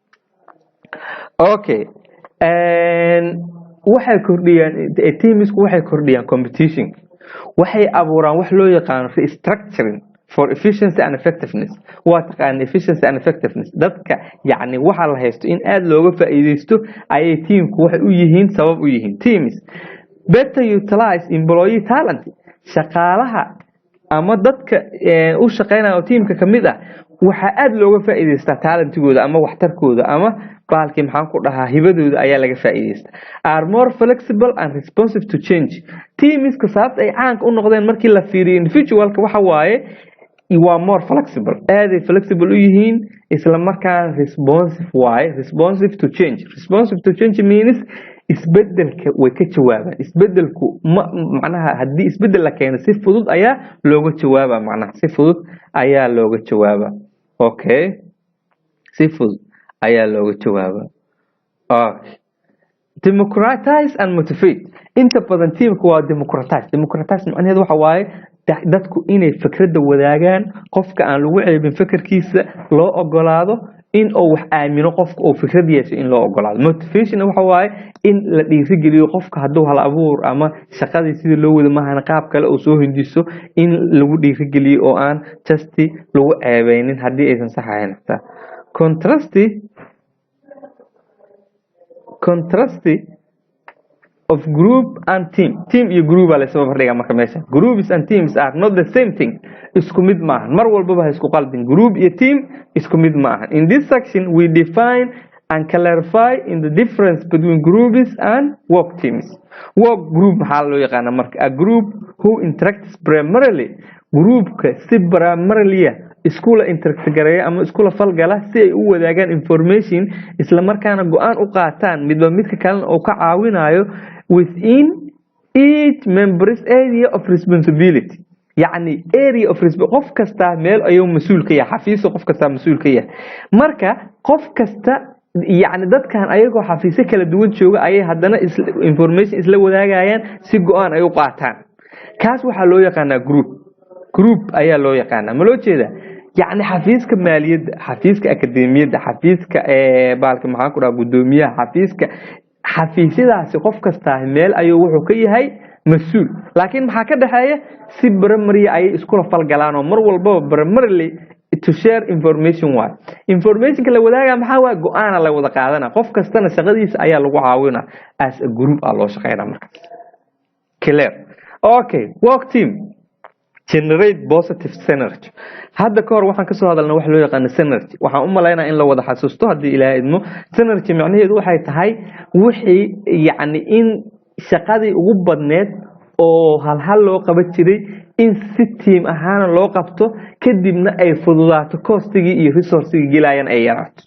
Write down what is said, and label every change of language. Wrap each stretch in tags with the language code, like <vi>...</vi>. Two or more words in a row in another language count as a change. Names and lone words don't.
<so>okay waxay kordhiyaan teamsku waxay kordhiyaan competition waxay abuuraan wax loo yaqaan</so> <en>restructuring for efficiency and effectiveness</en> <so>waa taqaan</so> <en>efficiency and effectiveness</en> <so>dadka yacni waxa la haysto in aad looga faa'iideysto ayay teamku waxay u yihiin sabab u yihiin</so> <en>teams better utilize employee talent</en> <so>shaqaalaha ama dadka u shaqeynaya teamka kamid ah waxa aad looga faa'iideystaa talentigooda ama waxtarkooda ama baalkii maxaan ku dhahaa hibadooda ayaa laga faa'iideystaa</so> <en>are more flexible and responsive to change</en> <so>teamska sababta ay caanka u noqdeen markii la fiiriyo individualka waxa waaye waa</so> <en>more flexible</en> <so>aad ay flexible u yihiin isla markaana</so> <en>responsive to change means</en> <so>isbedelka way ka jawaabaan isbedelku macnaha haddii isbedel la keeno si fudud ayaa looga jawaabaa macnaha si fudud ayaa looga jawaabaa okay si fudud ayaa looga jawaabaa</so> <en>democratize and motivate</en> <so>inta badan teamku waa democratize macnaheedu waxa waaye dadku inay fikradda wadaagaan qofka aan lagu ceebin fikirkiisa loo ogolaado in uu wax aamino qofka oo fikrad yeesho in loo ogolaado motivation waxa waaye in la dhiirigeliyo qofka hadduu hal abuur ama shaqadii sidii loo wada maahan qaab kale oo soo hindiso in lagu dhiirigeliyo oo aan just lagu ceebeynin haddii aysan sax ahayn</so> <en>contrast of group and team</en> <so>iyo group la soo fardhiga marka meesha</so> <en>groups and teams are not the same thing</en> <so>isku mid maahan mar walba isku qaldin group iyo team isku mid maahan</so> <en>in this section we define and clarify in the difference between groups and work teams work</en> <so>group maxaa loo yaqaan marka</so> <en>a group who interacts primarily</en> <so>groupka si primarily iskula interact gareeya ama iskula falgala si ay u wadaagaan information isla markaana go'aan u qaataan midba midka kale oo ka caawinayo within</so> <en>each member's area of responsibility</en> <so>يعني</so> <en>area of responsibility</en> <so>qof kasta meel ayuu mas'uul ka yahay xafiis qof kasta mas'uul ka yahay marka qof kasta يعني dadkan ayagoo xafiis kala duwan jooga ayay hadana information isla wadaagayaan si go'aan ay u qaataan kaas waxa loo yaqaanaa group ayaa loo yaqaanaa ma loo jeeda يعني xafiiska maaliyadda xafiiska akademiyadda xafiiska baalka maxaan ku dhahaa gudoomiyaha xafiiska xafiisyadaasi qof kasta meel ayuu wuxuu ka yahay mas'uul laakiin maxaa ka dhaxeeya si primary ay isku falgalaan oo mar walba</so> <en>primarily to share information information</en> <so>la wadaaga maxaa waa go'aan la wada qaadana qof kastana shaqadiisa ayaa lagu caawinaa</so> <en>as a group</en> <so>loo shaqeynaa marka</so> <en>clear okay work team generate positive synergy</en> <so>hadda ka hor waxaan ka soo hadalnaa wax loo yaqaan synergy waxaan u maleynaa in la wada xasuusto hadii ilaahay idmo synergy macnaheedu waxay tahay wixii yani in shaqadii ugu badneed oo hal loo qaban jiray in si team ahaan loo qabto kadibna ay fududaato costigii iyo resourcigii gilayaan ay yaraato</so>